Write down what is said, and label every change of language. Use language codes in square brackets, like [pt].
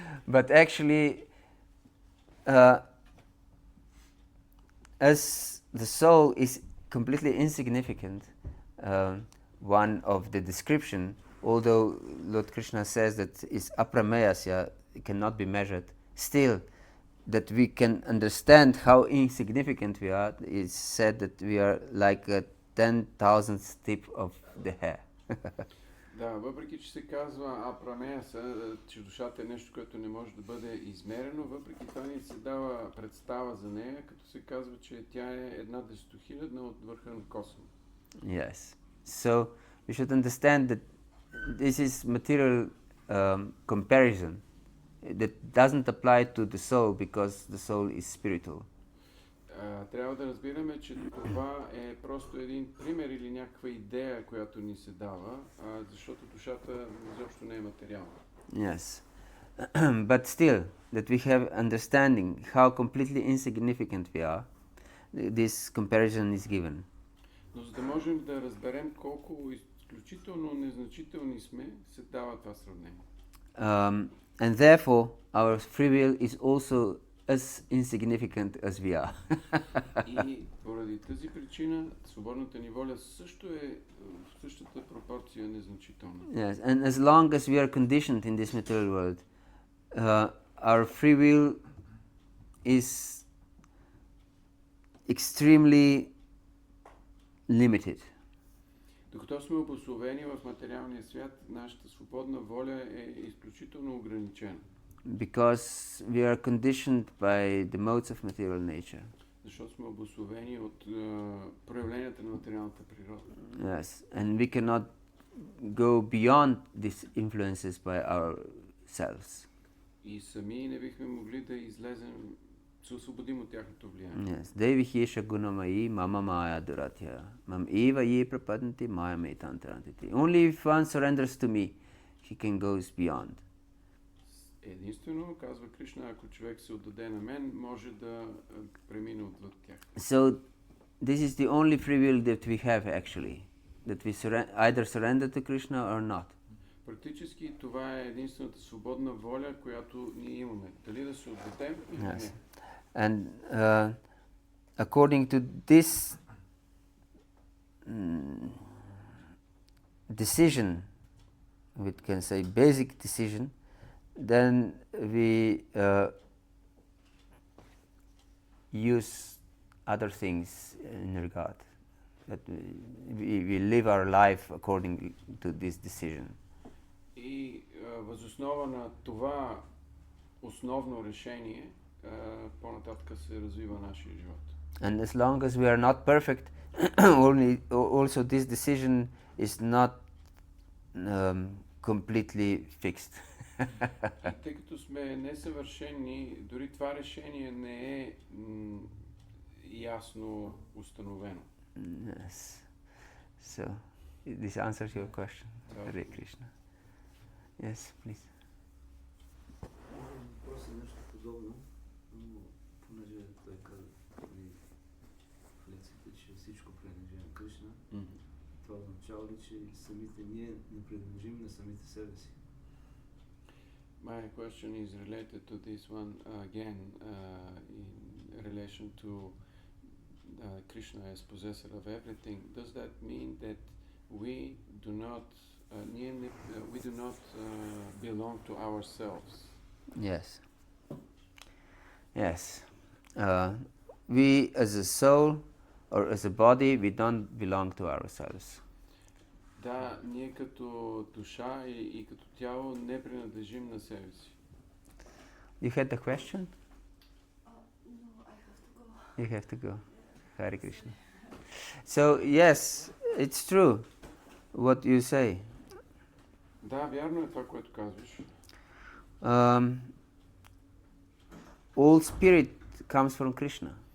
[en] But actually, as the soul is completely insignificant, one of the description, although Lord Krishna says that it's aprameyasya, it cannot be measured, still that we can understand how insignificant we are, is said that we are like a 10,000th tip of the hair. [bg] Да, въпреки че се казва апрамеяса, че душата е нещо, което не може да бъде измерено, въпреки това ни се дава представа за нея, като се казва, че тя е 1/10,000 от върха на косъм. [en] Yes. So we should understand that this is material comparison that doesn't apply to the soul because the soul is spiritual. [bg] Трябва да разбираме, че това е просто един пример или някаква идея, която ни се дава, защото душата изобщо не е материална. [en] Yes. But still, that we have understanding how completely insignificant we are, this comparison is given. [bg] Но за да можем да разберем колко изключително незначителни сме, се дава това сравнение. [en] And therefore, our free will is also as insignificant as we are. [bg] И поради тази причина, свободната ни воля също е в същата пропорция незначителна. [en] Yes, and as long as we are conditioned in this material world, our free will is extremely limited. [bg] Докато сме обусловени в материалния свят, нашата свободна воля е изключително ограничена. [en] Because we are conditioned by the modes of material nature. [bg] Защото сме обусловени от проявленията на материалната природа. [en] Yes, and we cannot go beyond these influences by ourselves. [bg] И сами не бихме могли да излезем, се освободим от тяхното влияние. [sa] Yes, daivī-sampad gunamayi mama maya duratya mam eva ye prapadanti maya metantarantiti. [en] Only if one surrenders to me, he can go beyond. [bg] Единствено, казва Кришна, ако човек се отдаде на мен, може да премине отвъд тях. [en] So, this is the only free will that we have actually, that we either surrender to Krishna or not. [bg] Практически това е единствената свободна воля, която ние имаме. Дали да се отдадем или не. [en] Yes. And according to this decision, we can say basic decision, then we use other things in regard. That we live our life according to this decision. [bg] И въз основа на това основно решение, по-нататък се развива нашия живот. [en] And as long as we are not perfect, also this decision is not completely fixed. [bg] И тъй като сме несъвършени, дори това решение не е ясно установено. [en] Yes. So, this answers your question. Hare Krishna. Yes, please. [bg] Въпрос е нещо подобно, но понеже той каза в лекцията, че всичко принадлежи на Кришна, това означава ли, че самите ние не принадлежим на самите себе си? [en] My question is related to this one again in relation to Krishna as possessor of everything. Does that mean that we do not belong to ourselves? Yes. Yes. We as a soul or as a body, we don't belong to ourselves. [bg] Да, ние като душа и като тяло не принадлежим на себе си. [en] You had the question? No, I have to go. You have to go. Hare Krishna. So, yes, it's true what you say. [bg] Да, вярно е това, което казваш. [en] all spirit comes from Krishna.